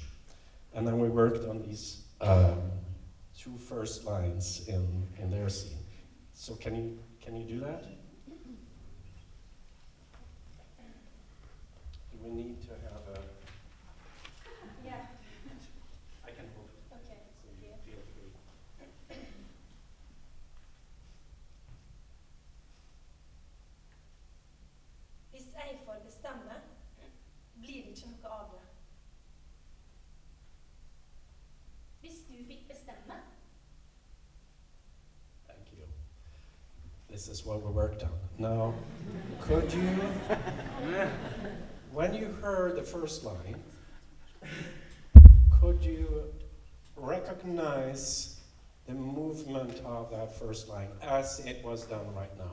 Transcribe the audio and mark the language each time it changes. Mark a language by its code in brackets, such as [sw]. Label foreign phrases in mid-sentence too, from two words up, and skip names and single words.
[en] And then we worked on these two first lines in their scene. So can you do that? Do we need to have a... Yeah. I can hold it. Okay. So you feel free. [no] Hvis jeg får bestemme, blir det ikke noe av det. Hvis du fikk bestemme. [en] Thank you. This is what we worked on. Now, could you, when you heard the first line, could you recognize the movement of that first line as it was done right now?